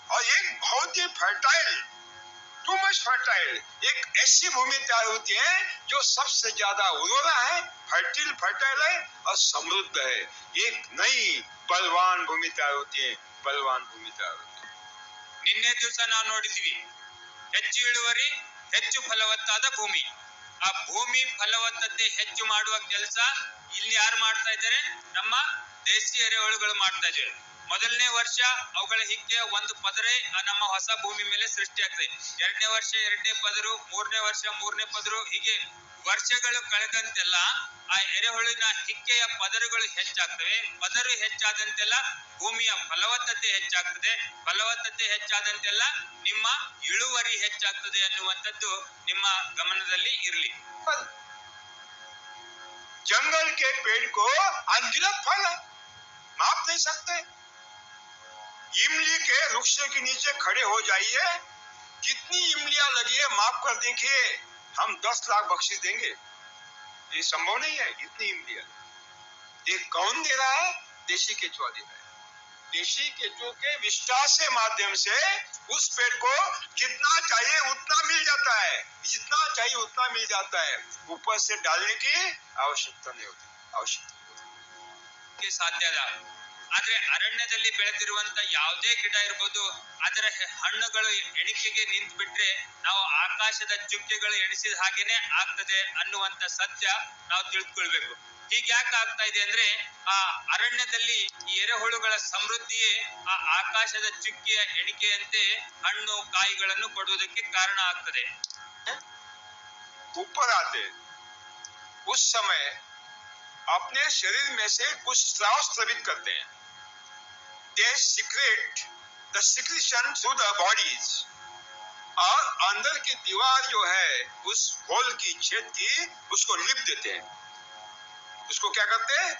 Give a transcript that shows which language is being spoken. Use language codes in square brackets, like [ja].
[hi] और एक बहुत ही फर्टाइल, [en] too much fertile, [hi] एक ऐसी भूमि तैयार होती है जो सबसे ज्यादा उर्वरा है, फर्टाइल है और समृद्ध है। एक नई बलवान भूमि तैयार होती है, बलवान भूमि तैयार होती है। [kn] ನಿನ್ನೆ ದಿವಸ ನಾವು ನೋಡಿದ್ವಿ, ಹೆಚ್ಚು ಇಳುವರಿ ಹೆಚ್ಚು ಫಲವತ್ತಾದ ಭೂಮಿ. ಆ ಭೂಮಿ ಫಲವತ್ತತೆ ಹೆಚ್ಚು ಮಾಡುವ ಕೆಲಸ ಇಲ್ಲಿ ಯಾರು ಮಾಡ್ತಾ ಇದ್ದಾರೆ? ನಮ್ಮ ದೇಶಿ ಎರೆಹುಳುಗಳು ಮಾಡ್ತಾ ಇದ್ದಾರೆ. ಮೊದಲನೇ ವರ್ಷ ಅವುಗಳ ಹಿಕ್ಕೆ ಒಂದು ಪದರೆ ನಮ್ಮ ಹೊಸ ಭೂಮಿ ಮೇಲೆ ಸೃಷ್ಟಿಯಾಗ್ತದೆ. ಎರಡನೇ ವರ್ಷ ಎರಡನೇ ಪದರು, ಮೂರನೇ ವರ್ಷ ಮೂರನೇ ಪದರು, ಹೀಗೆ ವರ್ಷಗಳು ಕಳೆದಂತೆಲ್ಲ ಆ ಎರೆಹುಳಿನ ಹಿಕ್ಕೆಯ ಪದರುಗಳು ಹೆಚ್ಚಾಗ್ತವೆ. ಪದರು ಹೆಚ್ಚಾದಂತೆಲ್ಲ ಭೂಮಿಯ ಫಲವತ್ತತೆ ಹೆಚ್ಚಾಗ್ತದೆ. ಫಲವತ್ತತೆ ಹೆಚ್ಚಾದಂತೆಲ್ಲ ನಿಮ್ಮ ಇಳುವರಿ ಹೆಚ್ಚಾಗ್ತದೆ ಅನ್ನುವಂಥದ್ದು ನಿಮ್ಮ ಗಮನದಲ್ಲಿ ಇರಲಿ. [hi] जंगल के पेड़ को अनगिनत फल है, माप नहीं सकते। इमली के वृक्ष के नीचे खड़े हो जाइए, कितनी इमलियां लगी है माप कर देखिए, हम 10 लाख बख्शीश देंगे। ये संभव नहीं है, इतनी इमलियां। ये कौन दे रहा है? देशी केचुआ दे रहा है। देशी केचुओं के विस्तार से माध्यम से उस पेड़ को जितना चाहिए उतना मिल जाता है, जितना चाहिए उतना मिल जाता है, ऊपर से डालने की आवश्यकता नहीं होती, आवश्यकता [kn] साध्य ಅಲ್ಲ. ಆದ್ರೆ ಅರಣ್ಯದಲ್ಲಿ ಬೆಳೆದಿರುವಂತ ಯಾವುದೇ ಗಿಡ ಇರಬಹುದು, ಅದರ ಹಣ್ಣುಗಳು ಎಣಿಕೆಗೆ ನಿಂತು ಬಿಟ್ರೆ ನಾವು ಆಕಾಶದ ಚುಕ್ಕೆಗಳು ಎಣಿಸಿದ ಹಾಗೇನೆ ಆಗ್ತದೆ ಅನ್ನುವಂತ ಸತ್ಯ ನಾವು ತಿಳ್ಕೊಳ್ಬೇಕು. ಹೀಗ್ಯಾಕೆ ಆಗ್ತಾ ಇದೆ ಅಂದ್ರೆ, ಆ ಅರಣ್ಯದಲ್ಲಿ ಈ ಎರೆಹುಳುಗಳ ಸಮೃದ್ಧಿಯೇ ಆ ಆಕಾಶದ ಚುಕ್ಕಿಯ ಎಣಿಕೆಯಂತೆ ಹಣ್ಣು ಕಾಯಿಗಳನ್ನು ಕೊಡುವುದಕ್ಕೆ ಕಾರಣ ಆಗ್ತದೆ. [hi] ऊपर आते उस समय अपने शरीर में से कुछ स्राव स्रावित करते हैं। [en] They secrete the secretion through the bodies, [hi] और अंदर की दीवार जो है उस होल की छेद की उसको लिप देते हैं। उसको क्या करते हैं?